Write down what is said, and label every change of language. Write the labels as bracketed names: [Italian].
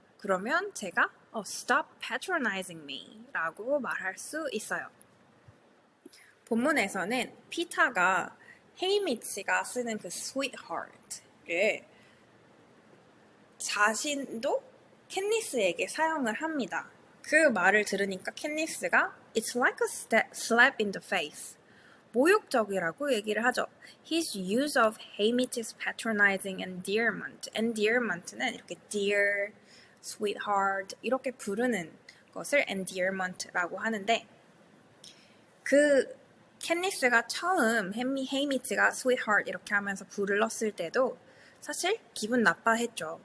[Korean] 그러면 제가 [English] stop patronizing me [Korean] 라고 말할 수 있어요. 본문에서는 피타가 헤이미치가 쓰는 그 sweetheart를 자신도 캣니스에게 사용을 합니다. 그 말을 들으니까 캣니스가 [English] It's like a slap in the face. [Korean] 모욕적이라고 얘기를 하죠. [English] His use of Haymitch's patronizing endearment. [Korean] endearment는 이렇게 dear, sweetheart 이렇게 부르는 것을 endearment라고 하는데 그 캣니스가 처음 헤이미치가 sweetheart 이렇게 하면서 불렀을 때도 사실 기분 나빠했죠.